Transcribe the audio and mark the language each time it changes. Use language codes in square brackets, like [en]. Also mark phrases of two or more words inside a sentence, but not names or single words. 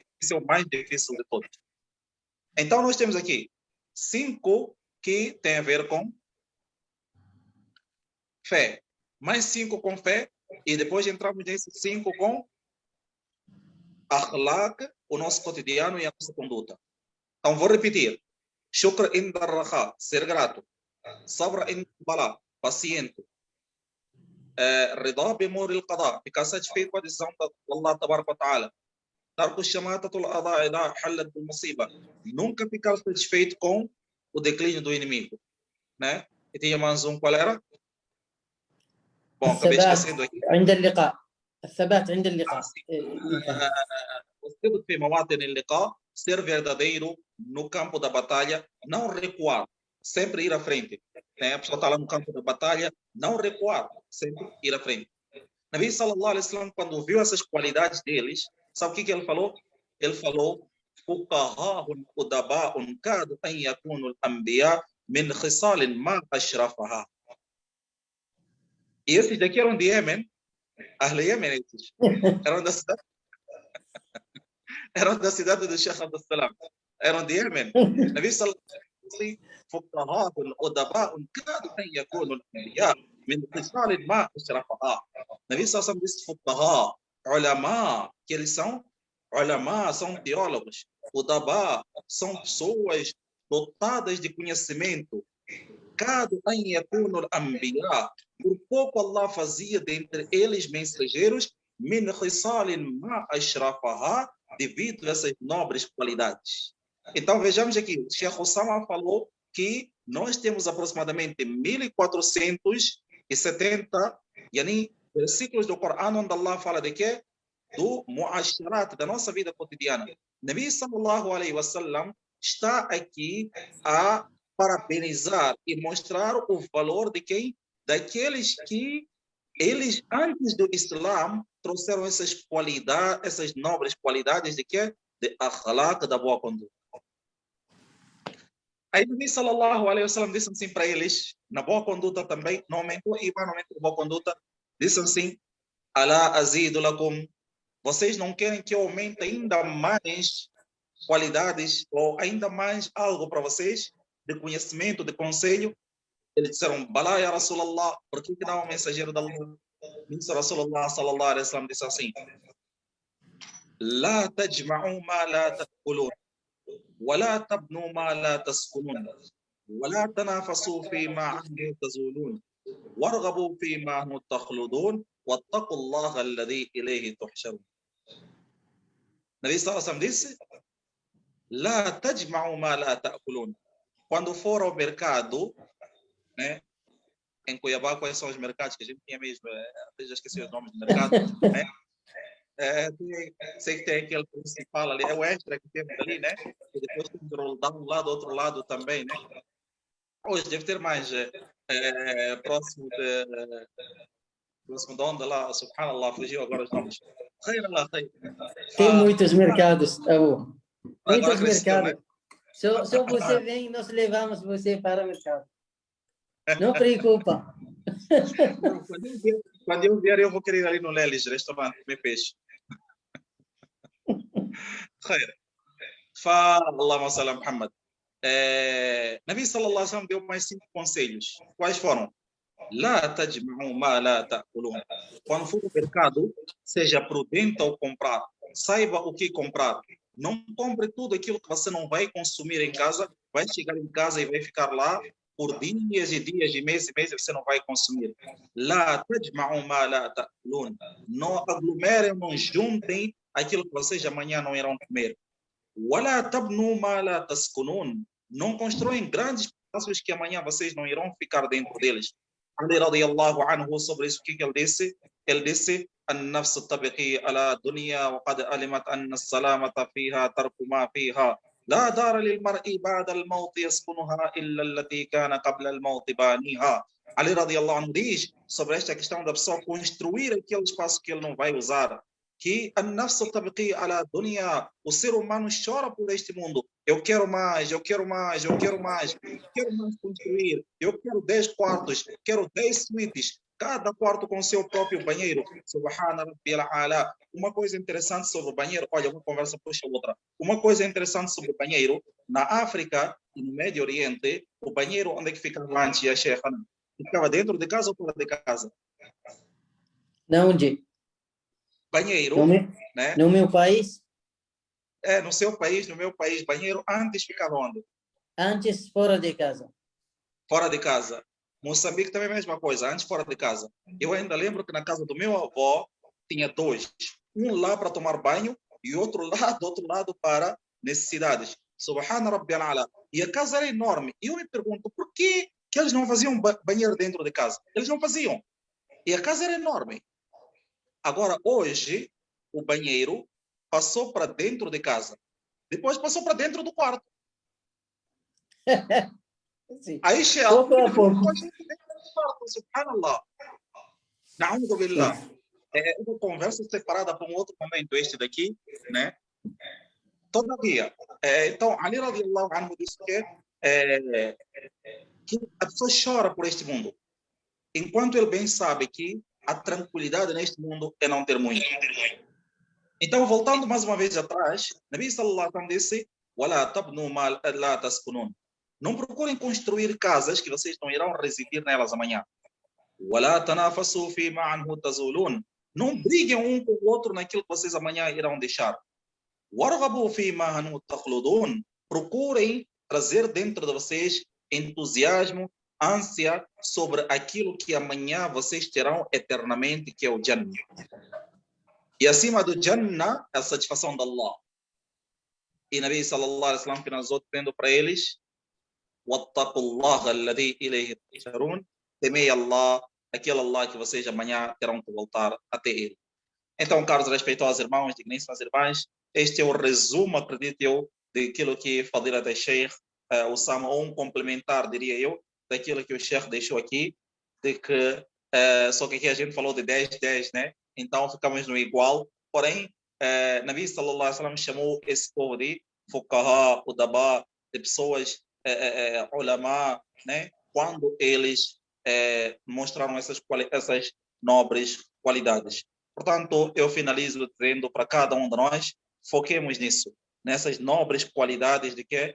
[pt] Isso é o mais difícil de todos. Então, nós temos aqui 5 que tem a ver com fé. Mais 5 com fé. E depois entramos nesses 5 com akhlaq, o nosso cotidiano e a nossa conduta. Então, vou repetir. [ar] شكر عند الراحة, [pt] ser grato. [ar] صبر عند البلاء, paciente. الرضا بمر القضاء, [pt] ficar satisfeito com a decisão de [ar] الله تبارك وتعالى. ترك شماتة الأعداء إذا حلت بالمصيبة. [pt] Nunca ficar satisfeito com o declínio do inimigo, né? E tinha mais um, qual era? Bom, acabei esquecendo aqui. [ar] عند اللقاء. الثبات عند اللقاء. O في مواطن اللقاء, [pt] ser verdadeiro no campo da batalha, não recuar, sempre ir à frente. Né? A pessoa está lá no campo da batalha, não recuar, sempre ir à frente. [ar] نبي صلى الله عليه وسلم, [pt] quando viu essas qualidades deles, sabe o que ele falou? Ele falou: [ar] "فقهاء أدباء كادوا أن يكونوا الأنبياء من خصال ما أشرفها." [pt] E esses daqui eram de Yemen, Ahle Yemen, esses. Eram da cidade do Sheikh Abdul Salam. Eram de Yemen. [ar] نبي صلى الله عليه وسلم فقهاء أدباء كادوا أن يكونوا الأنبياء من خصال ما أشرفها." نبي صلى الله عليه وسلم disse فقهاء علماء, [pt] que eles são ulama, são teólogos. Udaba são pessoas dotadas de conhecimento. [ar] كادوا أن يكونوا الأنبياء. [pt] Por pouco Allah fazia dentre eles mensageiros [ar] من خصال ما أشرفها, [pt] devido a essas nobres qualidades. Então vejamos aqui, o Sheikh Osama falou que nós temos aproximadamente 1470 versículos do Corão onde Allah fala de quê? Do muasharat, da nossa vida cotidiana. [ar] نبي صلى الله عليه وسلم [pt] está aqui a parabenizar e mostrar o valor de quem? Daqueles que eles, antes do Islã, trouxeram essas qualidades, essas nobres qualidades de quê? De akhlaq, da boa conduta. Aí o [ar] نبي صلى الله عليه وسلم [pt] disse assim para eles, na boa conduta também, no momento da boa conduta, disse assim: [ar] ألا أزيد لكم, [pt] vocês não querem que eu aumente ainda mais qualidades ou ainda mais algo para vocês de conhecimento, de conselho? Eles disseram: [ar] بلى يا رسول الله, [pt] por que não o mensageiro da Allah? [ar] Disse رسول الله صلى الله عليه وسلم, [pt] disse assim: [ar] لا تجمعوا ما لا تأكلون, ولا تبنوا ما لا تسكنون ولا تنافسوا فيما عنه تزولون وارغبوا فيما عنه تخلدون واتقوا الله الذي إليه تحشرون. نبي صلى الله عليه وسلم disse: لا تجمعوا ما لا تأكلون. [pt] Quando for ao mercado, né? Em Cuiabá, quais são os mercados que a gente tinha mesmo? Já esqueci os nomes do mercado, né? Sei que tem aquele principal ali, é o extra que temos ali, né? E depois tem o de um lado, outro lado também, né? Hoje deve ter mais próximo de onde lá, subhanallah, fugiu agora os nomes. Tem muitos mercados, Abu. Muitos cresceu, mercados. Né? Se você vem, nós levamos você para o mercado. Não preocupa. Quando eu vier, eu vou querer ir ali no Lelis, restaurante, comer peixe. [ar] خير. فاللهم صل على محمد. نبي صلى الله عليه وسلم [pt] deu mais 5 conselhos. Quais foram? [ar] لا تجمعوا ما لا تأكلون. [pt] Quando for no mercado, seja prudente ao comprar. Saiba o que comprar. Não compre tudo aquilo que você não vai consumir em casa. Vai chegar em casa e vai ficar lá por dias e dias, e meses, você não vai consumir. [ar] لا تجمعوا ما لا تأكلون. [pt] Não aglomerem, não juntem aquilo que vocês amanhã não irão comer. [ar] ولا تبنوا ما لا تسكنون. [pt] Não constroem grandes espaços que amanhã vocês não irão ficar dentro deles. [ar] علي رضي الله عنه, [pt] sobre isso, o que ele disse? Ele disse: [ar] النفس تبقي على الدنيا وقد علمت أن السلامة فيها ترك ما فيها لا دار للمرء بعد الموت يسكنها إلا التي كان قبل الموت بانيها. علي رضي الله عنه [pt] diz sobre esta questão da pessoa construir aquele espaço que ele não vai usar, que a [ar] النفس تبقي على الدنيا, [pt] o ser humano chora por este mundo. Eu quero mais, eu quero mais, eu quero mais, eu quero mais construir, eu quero 10 quartos, quero 10 suítes, cada quarto com seu próprio banheiro. [ar] سبحان ربي الأعلى. [pt] Uma coisa interessante sobre o banheiro, olha, uma conversa puxa outra. Uma coisa interessante sobre o banheiro, na África e no Médio Oriente, o banheiro onde é que fica antes e a chefe? Ficava dentro de casa ou fora de casa? Não, onde? Banheiro, né? No meu país? No seu país, no meu país, banheiro antes ficava onde? Antes fora de casa. Fora de casa. Moçambique também é a mesma coisa, antes fora de casa. Eu ainda lembro que na casa do meu avô tinha 2. Um lá para tomar banho e outro lá do outro lado para necessidades. [ar] سبحان ربي الأعلى. [pt] E a casa era enorme. E eu me pergunto, por que eles não faziam banheiro dentro de casa? Eles não faziam. E a casa era enorme. Agora, hoje, o banheiro passou para dentro de casa. Depois passou para dentro do quarto. Sim. Aí chega subhanallah. [ar] نعوذ بالله. [pt] É uma conversa separada para um outro momento, este daqui, né? Todavia, então, [ar] علي رضي الله عنه [pt] disse que a pessoa chora por este mundo, enquanto ele bem sabe que a tranquilidade neste mundo é não ter muito. Então, voltando mais uma vez atrás, [ar] نبي صلى الله عليه وسلم disse: "ولا تبنوا ما لا تسكنون." [pt] Não procurem construir casas que vocês não irão residir nelas amanhã. [ar] وَلَا تَنَافَسُوا فِيمَا عَنْهُ تَزُولُونَ. [pt] Não briguem um com o outro naquilo que vocês amanhã irão deixar. [ar] وَارْغَبُوا فِيمَا أَنْتُمْ تَخْلُدُونَ. [pt] Procurem trazer dentro de vocês entusiasmo, ânsia sobre aquilo que amanhã vocês terão eternamente, que é o Jannah. E acima do Jannah, a satisfação de Allah. E [ar] نبي صلى الله عليه وسلم [pt] finalizou dizendo para eles: [ar] وَاتَّقُوا اللَّهَ الَّذِي إِلَيْهِ تُحْشَرُونَ. [pt] Temei Allah, aquele Allah que vocês amanhã terão que voltar até ele. Então, caros respeitosos irmãos, digníssimas irmãs, este é o resumo, acredito eu, daquilo que Fadila da Sheikh Osama, ou um complementar, diria eu, daquilo que o Sheikh deixou aqui, de que, só que aqui a gente falou de 10, né? Então, ficamos no igual. Porém, [ar] نبي صلى الله عليه وسلم [pt] chamou esse povo de [ar] فقهاء أدباء, [pt] de pessoas, ulama, né? Quando eles mostraram essas nobres qualidades. Portanto, eu finalizo dizendo para cada um de nós, foquemos nisso, nessas nobres qualidades de que?